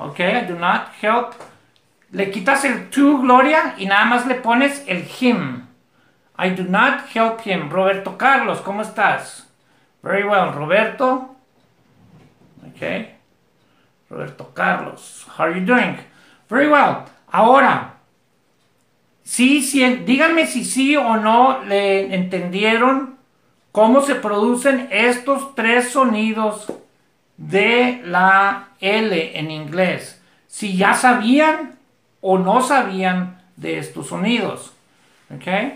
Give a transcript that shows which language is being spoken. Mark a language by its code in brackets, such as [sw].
[en] Ok, I do not help. [es] Le quitas el to, Gloria, y nada más le pones el him. [en] I do not help him. Roberto Carlos, [es] ¿cómo estás? [en] Very well, Roberto. Okay. Roberto Carlos, how are you doing? Very well. [es] Ahora, sí, díganme si sí o no le entendieron cómo se producen estos tres sonidos de la L en inglés. Si ya sabían o no sabían de estos sonidos. ¿Ok?